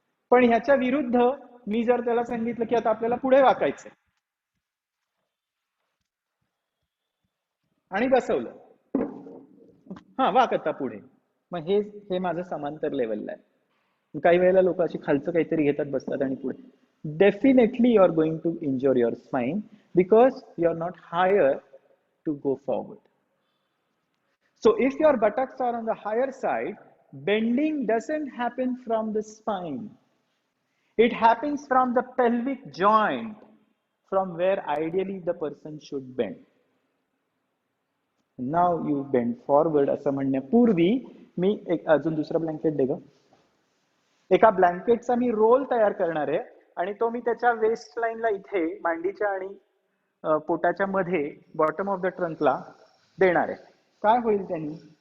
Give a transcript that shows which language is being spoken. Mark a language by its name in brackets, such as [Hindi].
[Marathi] पण ह्याच्या विरुद्ध मी जर त्याला सांगितलं की आता आपल्याला पुढे वाकायचंय आणि बसवलं, हा वाक आता पुढे, मग हे माझं समांतर लेवलला आहे. काही वेळेला लोक अशी खालचं काहीतरी घेतात, बसतात आणि पुढे. [English] Definitely you are going to injure your spine because you are not higher to go forward. So if your buttocks are on the higher side, bending doesn't happen from the spine. It happens from the pelvic joint, from where ideally the person should bend. Now you bend forward. [Marathi] असं म्हणण्यापूर्वी मी एक अजून दुसरा blanket दे ग. एका ब्लँकेटचा मी role तयार करणार आहे आणि तो मी त्याच्या वेस्ट लाईनला इथे मांडीच्या आणि पोटाच्या मध्ये [English] bottom of the ट्रंकला [Marathi] देणार आहे. काय होईल त्यांनी?